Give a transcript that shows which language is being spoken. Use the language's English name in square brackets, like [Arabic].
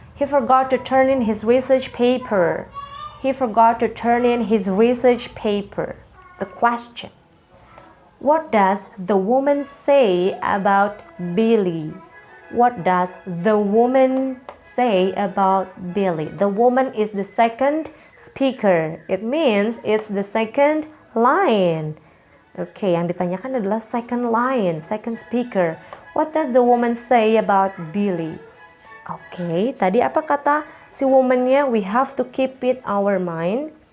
[English] He forgot to turn in his research paper. He forgot to turn in his research paper. The question. What does the woman say about Billy? What does the woman say about Billy? The woman is the second speaker. It means it's the second line. Okay, [Indonesian] yang ditanyakan adalah [English] second line, second speaker. What does the woman say about Billy? [Indonesian] Oke, tadi apa kata si woman-nya? [English] We have to keep it our mind.